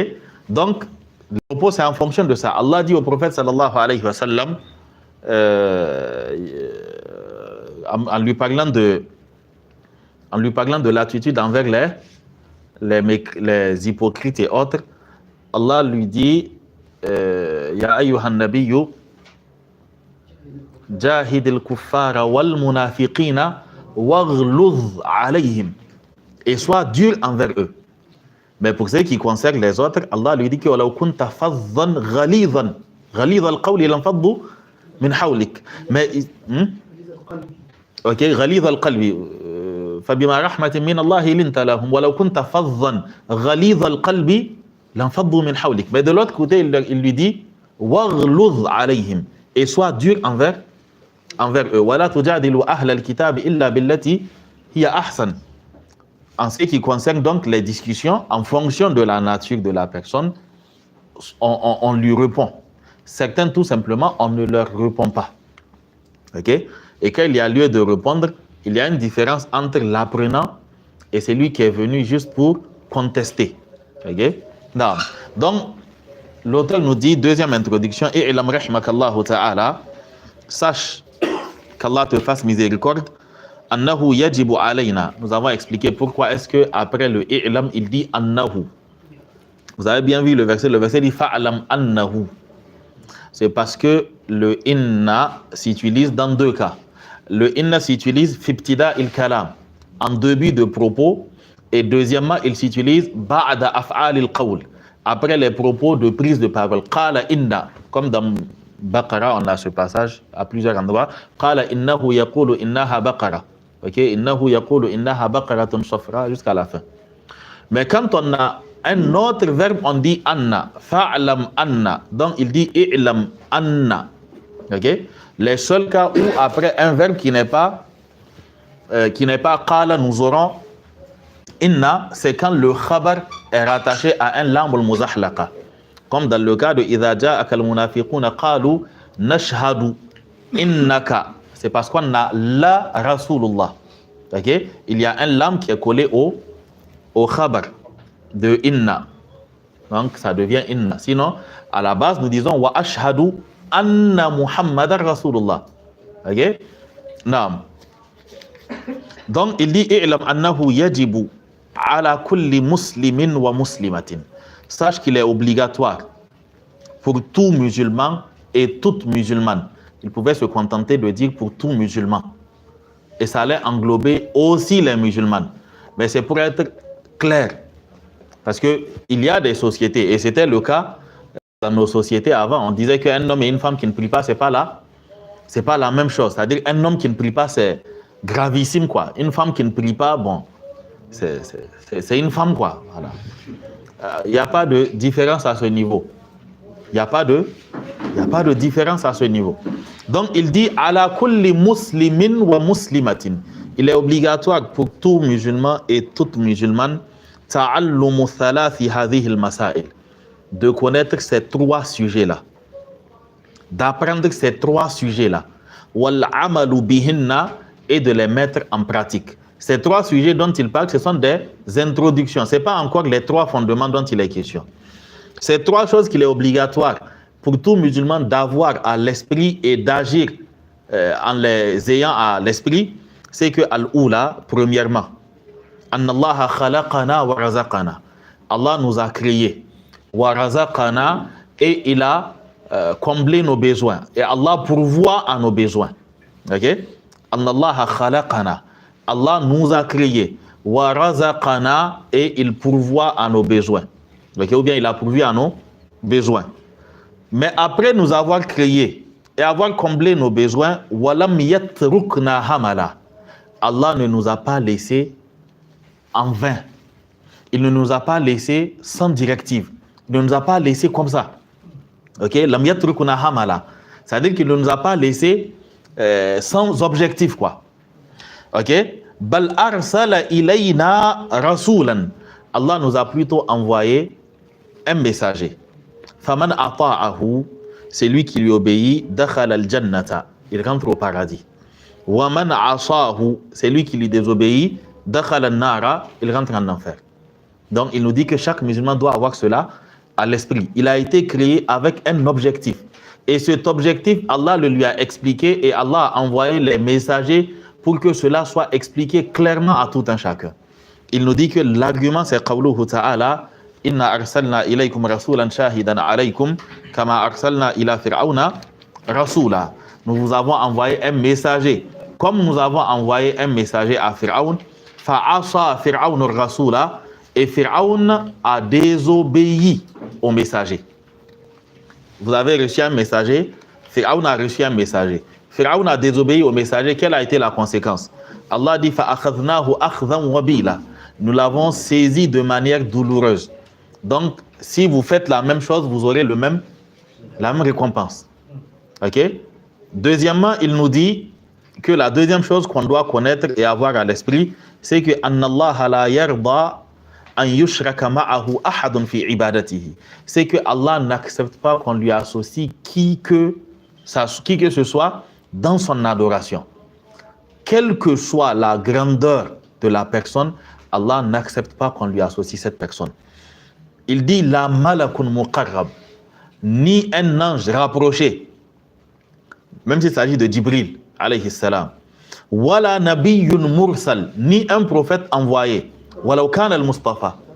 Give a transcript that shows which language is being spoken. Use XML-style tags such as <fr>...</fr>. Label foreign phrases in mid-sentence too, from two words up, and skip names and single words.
<fr>Donc, le propos c'est en fonction de ça. Allah dit au prophète</fr> <ar>صلى الله عليه وسلم,</ar> <fr>en lui parlant de l'attitude envers les hypocrites et autres, Allah lui dit</fr> <ar>يا أيها النبي جاهد الكفار والمنافقين واغلظ عليهم,</ar> <fr>et sois dur envers eux. Mais pour ce qui concerne les autres, Allah lui dit que</fr> <ar>ولو كنت فظا غليظا القول لانفضوا من حولك.</ar> <fr>Mais ok,</fr> <ar>غليظ القلب فبما رحمة من الله لنت لهم ولو كنت فظا غليظ القلب لانفضوا من حولك.</ar> <fr>Mais de l'autre côté, il lui dit</fr> <ar>واغلظ عليهم,</ar> <fr>et sois dur envers eux.</fr> <ar>ولا تجادلوا أهل الكتاب إلا بالتي هي أحسن.</ar> <fr>En ce qui concerne donc les discussions, en fonction de la nature de la personne, on lui répond. Certains, tout simplement, on ne leur répond pas. Ok? Et quand il y a lieu de répondre, il y a une différence entre l'apprenant et celui qui est venu juste pour contester. Ok? Non. Donc, l'auteur nous dit, deuxième introduction,</fr> <ar>اعلم رحمك الله تعالى,</ar> <fr>sache qu'Allah te fasse miséricorde,</fr> <ar>أنه يجب علينا.</ar> <fr>Nous avons expliqué pourquoi est-ce que après le i'lam il dit annahu. Vous avez bien vu le verset dit</fr> <ar>فاعلم أنه.</ar> <fr>C'est parce que le inna s'utilise dans deux cas. Le inna s'utilise</fr> <ar>في ابتداء الكلام,</ar> <fr>en début de propos, et deuxièmement il s'utilise</fr> <ar>بعد أفعال القول,</ar> <fr>après les propos de prise de parole.</fr> <ar>قال إن,</ar> <fr>comme dans Baqara on a ce passage à plusieurs endroits.</fr> <ar>قال إنه يقول إنها بقرة. Ok, إنه يقول إنها بقرة صفراء</ar> <fr>jusqu'à la fin. Mais quand on a un autre verbe, on dit anna,</fr> <ar>فاعلم أن.</ar> <fr>Donc il dit</fr> <ar>اعلم أن.</ar> <fr>Ok, les seuls cas où après un verbe qui n'est pas qala, nous aurons inna, c'est quand le khabar est rattaché à un</fr> <ar>لام المزحلقة.</ar> <fr>Comme dans le cas de</fr> <ar>إذا جاءك المنافقون قالوا نشهد إنك.</ar> <fr>C'est parce qu'on a</fr> <ar>لرسول الله.</ar> <fr>Ok? Il y a un lam qui est collé au khabar de inna. Donc ça devient inna. Sinon, à la base, nous disons</fr> <ar>وأشهد أن محمدا رسول الله.</ar> <fr>Ok? Naam. Donc il dit</fr> <ar>اعلم أنه يجب على كل مسلم ومسلمة.</ar> <fr>Sache qu'il est obligatoire pour tout musulman et toute musulmane. Il pouvait se contenter de dire pour tout musulman. Et ça allait englober aussi les musulmanes. Mais c'est pour être clair. Parce qu'il y a des sociétés, et c'était le cas dans nos sociétés avant. On disait qu'un homme et une femme qui ne prient pas, c'est pas la même chose. C'est-à-dire un homme qui ne prie pas, c'est gravissime, quoi. Une femme qui ne prie pas, bon, c'est une femme, quoi. Voilà. Il n'y a pas de différence à ce niveau. Il n'y a pas de différence à ce niveau. Donc il dit</fr> <ar>على كل مسلم ومسلمة.</ar> <fr>Il est obligatoire pour tout musulman et toute musulmane</fr> <ar>تعلم ثلاث هذه المسائل,</ar> <fr>de connaître ces trois sujets-là, d'apprendre ces trois sujets-là,</fr> <ar>والعمل بهن,</ar> <fr>et de les mettre en pratique. Ces trois sujets dont il parle, ce sont des introductions. Ce n'est pas encore les trois fondements dont il est question. Ces trois choses qu'il est obligatoire pour tout musulman d'avoir à l'esprit et d'agir en les ayant à l'esprit, c'est que al-oula, premièrement,</fr> <ar>أن الله خلقنا ورزقنا.</ar> <fr>Allah nous a créés,</fr> <ar>ورزقنا,</ar> <fr>et il a comblé nos besoins. Et Allah pourvoit à nos besoins.</fr> <ar>Ok? أن الله خلقنا.</ar> <fr>Allah nous a créés,</fr> <ar>ورزقنا,</ar> <fr>et il pourvoit à nos besoins. Okay? Ou bien il a pourvu à nos besoins. Mais après nous avoir créés et avoir comblé nos besoins,</fr> <ar>ولم يتركنا هملا.</ar> <fr>Allah ne nous a pas laissé en vain. Il ne nous a pas laissé sans directive. Il ne nous a pas laissé comme ça.</fr> <ar>Ok? لم يتركونا هملا.</ar> <fr>C'est-à-dire qu'il ne nous a pas laissé sans objectif, quoi. Ok?</fr> <ar>بل أرسل إلينا رسولا.</ar> <fr>Allah nous a plutôt envoyé un messager.</fr> <ar>فمن أطاعه,</ar> <fr>c'est lui qui lui obéit,</fr> <ar>دخل الجنة,</ar> <fr>il rentre au paradis.</fr> <ar>ومن عصاه,</ar> <fr>c'est lui qui lui désobéit,</fr> <ar>دخل النار,</ar> <fr>il rentre en enfer. Donc il nous dit que chaque musulman doit avoir cela à l'esprit. Il a été créé avec un objectif. Et cet objectif, Allah le lui a expliqué et Allah a envoyé les messagers pour que cela soit expliqué clairement à tout un chacun. Il nous dit que l'argument c'est</fr> <ar>قوله تعالى إنا أرسلنا إليكم رسولا شاهدا عليكم كما أرسلنا إلى فرعون رسولا.</ar> <fr>Nous vous avons envoyé un messager comme nous avons envoyé un messager à Fir'aun.</fr> <ar>فعصى فرعون رسولا,</ar> <fr>et Fir'aun a désobéi au messager. Vous avez reçu un messager, Fir'aun a reçu un messager. Fir'aun a désobéi au messager, quelle a été la conséquence? Allah dit</fr> <ar>فأخذناه أخذا وبيلا.</ar> <fr>Nous l'avons saisi de manière douloureuse. Donc, si vous faites la même chose, vous aurez la même récompense. Ok? Deuxièmement, il nous dit que la deuxième chose qu'on doit connaître et avoir à l'esprit, c'est que</fr> <ar>أن الله لا يرضى أن يشرك معه أحد في عبادته.</ar> <fr>C'est que Allah n'accepte pas qu'on lui associe qui que ce soit dans son adoration. Quelle que soit la grandeur de la personne, Allah n'accepte pas qu'on lui associe cette personne. Il dit</fr> <ar>لا ملك مقرب,</ar> <fr>ni un ange rapproché, même s'il s'agit de Jibril</fr> <ar>عليه السلام, ولا نبي مرسل,</ar> <fr>ni un prophète envoyé,</fr> <ar>ولو كان المصطفى.</ar>